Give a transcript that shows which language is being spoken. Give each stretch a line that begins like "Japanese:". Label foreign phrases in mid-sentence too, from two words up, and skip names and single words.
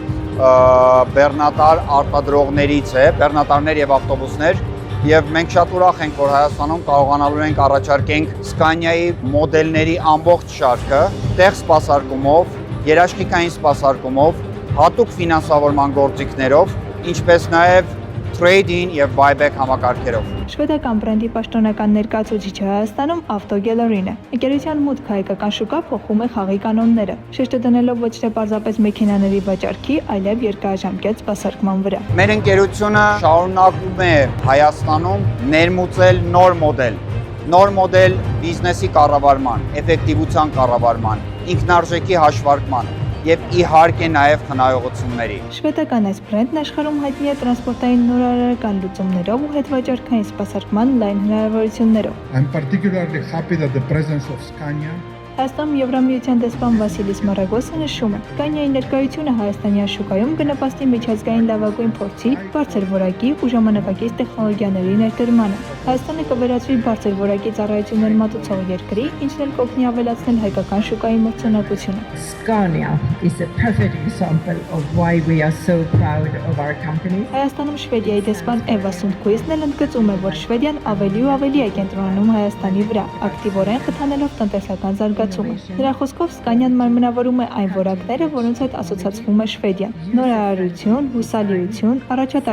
Armenian: բեռնատար արտադրողներից է, բեռնատարներ եւ ավտոբուսներ, եւ մենք շատ ուրախ ենք, որ Հայաստանում կարողանալու ենք առաջարկենք Scania-ի մոդելների ամբողջ շարքը տեղ սպասարկումով, երաշխիքային սպասարկումով, հատուկ ֆինանսավորման գործիքներով, ինչպես նաեւ trade-in եւ buyback համակարգերով։ Շվեդական բրենդի պաշտոնական ներկայացուցիչը Հայաստանում Auto Gallery-ն է։ Ընկերության մուտքը հայկական շուկա փոխում է խաղի կանոնները, շեշտը դնելով ոչ թե պարզապես մեքենաների վաճառքի, այլև երկարաժամկետ սպասարկման վրա։ Մեր ընկերությունը շարունակում է Հայաստանում ներմուծել նոր մոդել բիզնեսի կառավարման, էֆեկտիվության կառավարման, ինքնարժեքի հաշվարկման եւ իհարկե նաեւ խնայողությունների։ Շվեդական այս բրենդն աշխարհում հայտնի է տրանսպորտային նորարարական լուծումներով ու հետվաճառքային սպասարկման լայն հնարավորություններով։
English: I'm particularly happy that the presence of Scania
Armenian: Հայաստանում Եվրամիության դեսպան Վասիլիս Մարագոսը նշում է, Scania-ի ներկայությունը հայաստանյան շուկայում կնպաստի միջազգային լավագույն փորձի, բարձր որակի ու ժամանակակից տեխնոլոգիաների ներդրմանը։ Հայաստանը կվերածվի բարձր որակի ծառայություններ մատուցող երկրի, ինչն էլ կօգնի ավելացնել հայկական շուկայի մրցունակությունը։
English: Scania is a perfect example of why we are so proud of our company.
Armenian: Հայաստանում Շվեդիայի դեսպան Էվա Սունդկուիսն էլ ընդգծում է, որ Շվեդիան ավելի ու ավելի է կենտրոնանում Հայաստանի վրա, ակտիվորեն խթանելով տնտեսական զարգացումը։ Նրա խոսքով Scania-ն մարմնավորում է այն որակները, որոնց հետ ասոցացվում է Շվեդիան՝ նորարարություն, հուսալիություն, առաջատար